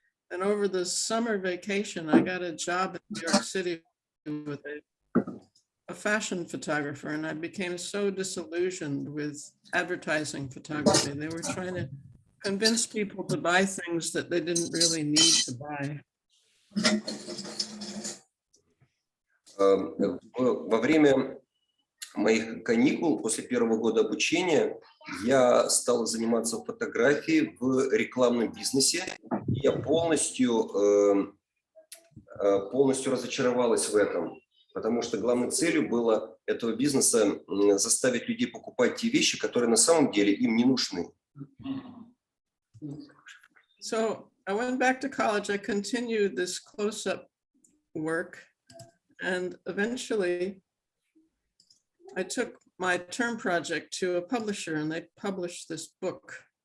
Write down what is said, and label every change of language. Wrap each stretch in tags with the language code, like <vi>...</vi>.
<en>And over the summer vacation, I got a job in New York City with a fashion photographer, and I became so disillusioned with advertising photography. They were trying to convince people to buy things that they didn't really need to buy.</en> <ru>Во время моих каникул после первого года обучения я стал заниматься фотографией в рекламном бизнесе. Я полностью разочаровалась в этом, потому что главной целью было этого бизнеса заставить людей покупать те вещи, которые на самом деле им не нужны.</ru> <en>So I went back to college. I continued this close-up work, and eventually I took my term project to a publisher, and they published this book.</en>